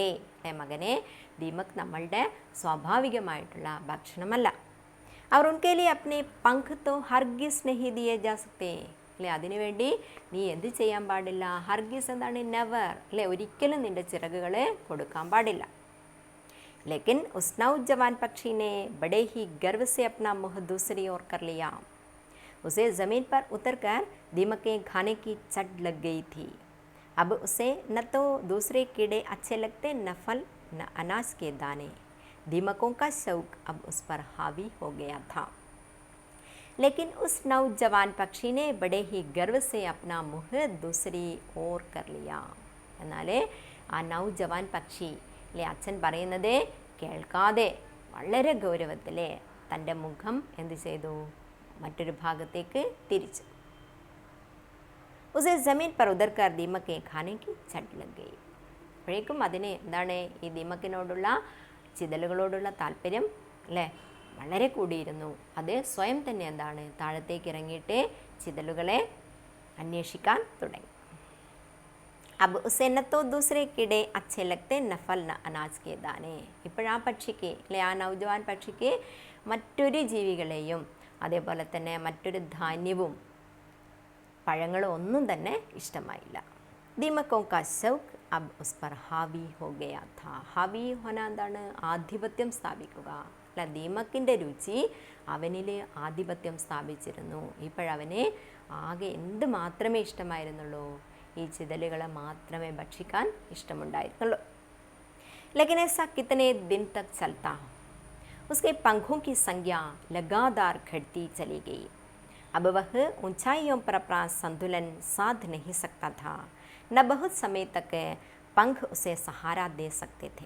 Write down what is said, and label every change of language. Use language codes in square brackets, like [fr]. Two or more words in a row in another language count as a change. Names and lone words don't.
[ml] മകനെ, ദീമക് നമ്മളുടെ സ്വാഭാവികമായിട്ടുള്ള ഭക്ഷണമല്ല. [hi] अवर उनके लिए अपने पंख तो हरगिज़ नहीं दिए जा सकते. [ml] അല്ലേ അതിനുവേണ്ടി നീ എന്ത് ചെയ്യാൻ പാടില്ല? ഹർഗിസ് എന്താണ്? നെവർ. അല്ലേ ഒരിക്കലും നിൻ്റെ ചിറകുകളെ കൊടുക്കാൻ പാടില്ല. [hi] लेकिन उस नौजवान पक्षी ने बड़े ही गर्व से अपना मुँह दूसरी ओर कर लिया. उसे ज़मीन पर उतरकर दीमकें खाने की चढ़ लग गई थी. अब उसे न तो दूसरे कीड़े अच्छे लगते, न फल, न अनाज के दाने. दीमकों का शौक अब उस पर हावी हो गया था. लेकिन उस नौजवान पक्षी ने बड़े ही गर्व से अपना मुँह दूसरी ओर कर लिया. [ml] എന്നാൽ ആ നൗജവാൻ പക്ഷി അല്ലേ അച്ഛൻ പറയുന്നത് കേൾക്കാതെ വളരെ ഗൗരവത്തിൽ തൻ്റെ മുഖം എന്ത് ചെയ്തു? മറ്റൊരു ഭാഗത്തേക്ക് തിരിച്ചു. [hi] उसे ज़मीन पर उदरकर दीमकें खाने की चट लग गई. [ml] അപ്പോഴേക്കും അതിന് എന്താണ് ഈ ദീമക്കിനോടുള്ള ചിതലുകളോടുള്ള താല്പര്യം അല്ലേ വളരെ കൂടിയിരുന്നു. അത് സ്വയം തന്നെ എന്താണ് താഴത്തേക്ക് ഇറങ്ങിയിട്ട് ചിതലുകളെ അന്വേഷിക്കാൻ തുടങ്ങി. [hi] अब उसे न तो दूसरे कीड़े अच्छे लगते, न फल, न अनाज के दाने. [ml] ഇപ്പോഴാ പക്ഷിക്ക് അല്ലെ ആ നൗജവാൻ പക്ഷിക്ക് മറ്റൊരു ജീവികളെയും അതേപോലെ തന്നെ മറ്റൊരു ധാന്യവും പഴങ്ങളും ഒന്നും തന്നെ ഇഷ്ടമായില്ല. [hi] ദീമക്കോं का शौक अब उस पर हावी हो गया था. हावी होना [ml] എന്താണ്? ആധിപത്യം സ്ഥാപിക്കുക. അല്ല ദീമക്കിൻ്റെ രുചി അവനിൽ ആധിപത്യം സ്ഥാപിച്ചിരുന്നു. ഇപ്പോഴവന് ആകെ എന്ത് മാത്രമേ ഇഷ്ടമായിരുന്നുള്ളൂ? ഈ ചിതലുകളെ മാത്രമേ ഭക്ഷിക്കാൻ ഇഷ്ടമുണ്ടായിരുന്നുള്ളൂ. [hi] लेकिन ऐसा कितने दिन तक चलता. उसके पंखों की संख्या लगातार घटती चली गई. अब वह ऊंचाइयों पर अपना संतुलन साध नहीं सकता था. न बहुत समय तक पंख उसे सहारा दे सकते थे.